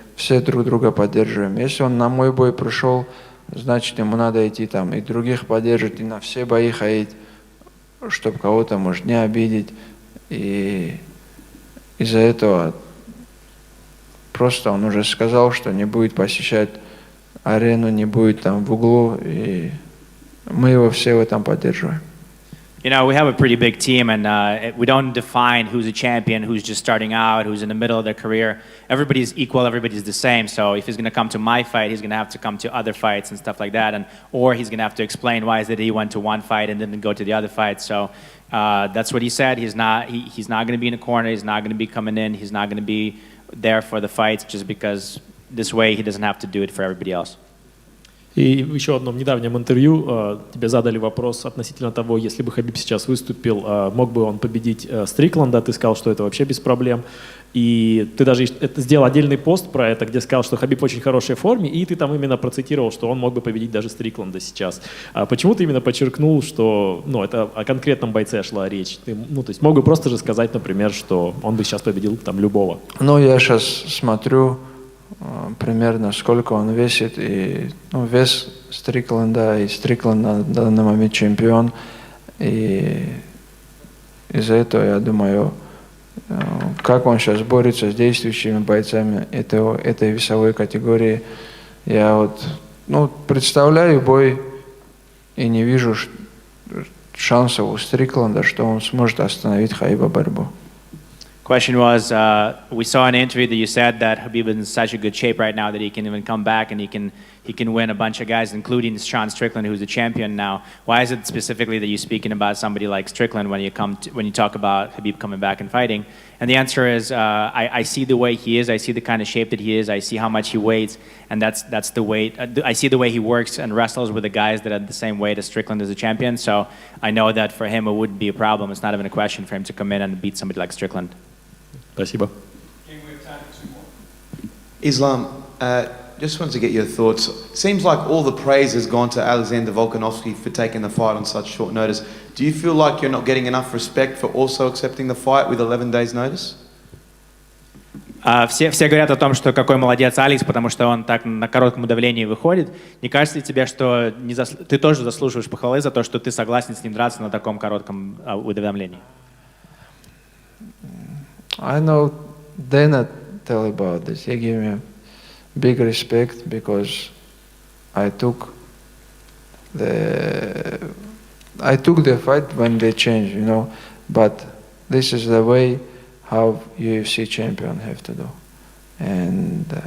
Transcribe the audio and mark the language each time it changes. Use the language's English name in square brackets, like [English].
[Russian] Все друг друга поддерживаем. Если он на мой бой пришел, значит ему надо идти там и других поддерживать, и на все бои ходить, чтобы кого-то, может, не обидеть. И из-за этого просто он уже сказал, что не будет посещать арену, не будет там в углу, и мы его все в этом поддерживаем. [English] You know, we have a pretty big team, and we don't define who's a champion, who's just starting out, who's in the middle of their career. Everybody's equal, everybody's the same. So if he's going to come to my fight, he's going to have to come to other fights and stuff like that, or he's going to have to explain why is it he went to one fight and didn't go to the other fight. So that's what he said. He's not going to be in a corner. He's not going to be coming in. He's not going to be there for the fights, just because this way he doesn't have to do it for everybody else. [Russian] И в еще одном недавнем интервью тебе задали вопрос относительно того, если бы Хабиб сейчас выступил, мог бы он победить Стрикланда, ты сказал, что это вообще без проблем. И ты даже сделал отдельный пост про это, где сказал, что Хабиб в очень хорошей форме, и ты там именно процитировал, что он мог бы победить даже Стрикланда сейчас. Почему ты именно подчеркнул, что это о конкретном бойце шла речь? Ты, то есть мог бы просто же сказать, например, что он бы сейчас победил там любого. Я сейчас смотрю примерно сколько он весит, и вес Стрикленда, и Стрикланд на данный момент чемпион, и из-за этого я думаю, как он сейчас борется с действующими бойцами этой весовой категории. Я представляю бой и не вижу шансов у Стрикленда, что он сможет остановить Хабиба борьбу. [English] Question was, we saw in an interview that you said that Khabib is in such a good shape right now that he can even come back and he can win a bunch of guys, including Sean Strickland, who's a champion now. Why is it specifically that you're speaking about somebody like Strickland when you talk about Khabib coming back and fighting? And the answer is, I see the way he is, I see the kind of shape that he is, I see how much he weighs, and that's the weight. I see the way he works and wrestles with the guys that are the same weight as Strickland as a champion. So I know that for him it wouldn't be a problem. It's not even a question for him to come in and beat somebody like Strickland. [Russian] Спасибо. [English] Islam, just wanted to get your thoughts. Seems like all the praise has gone to Alexander Volkanovski for taking the fight on such short notice. Do you feel like you're not getting enough respect for also accepting the fight with 11 days notice? [Russian] Все говорят о том, что какой молодец Алекс, потому что он так на коротком удавлении выходит. Не кажется ли тебе, что ты тоже заслуживаешь похвалы за то, что ты согласен с ним драться на таком коротком уведомлении? [English] I know Dana tell about this. He gave me big respect because I took the fight when they changed, But this is the way how UFC champion have to do, and